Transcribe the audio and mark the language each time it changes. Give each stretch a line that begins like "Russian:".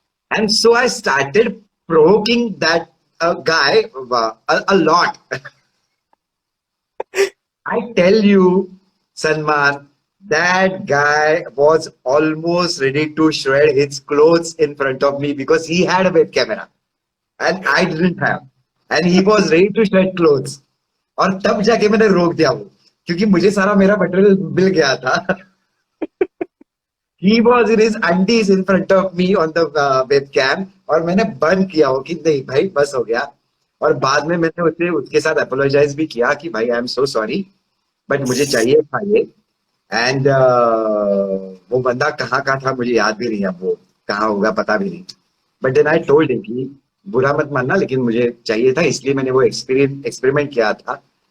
English: And so I started provoking that guy a lot. I tell you, Salman, that guy was almost ready to shred his clothes in front of me because he had a web camera and I didn't have. And he was ready to shred clothes.
Hindi: और तब जाके मैंने रोक दिया वो, क्योंकि मुझे सारा मेरा मटेरियल मिल गया था.
English: He was in his undies in front of me on the webcam
Hindi: और मैंने बंद किया वो कि नहीं भाई बस हो गया. और बाद में मैंने उसके साथ अपोलोजाइज भी किया कि भाई
English: I am so sorry
Hindi: but मुझे चाहिए था ये. एंड वो बंदा कहाँ का था मुझे याद भी नहीं, अब वो कहाँ होगा पता भी नहीं.
English: but then I told him
Hindi: कि बुरा मत मानना लेकिन मुझे चाहिए था इसलिए मैंने वो एक्सपेरिमेंट किया था.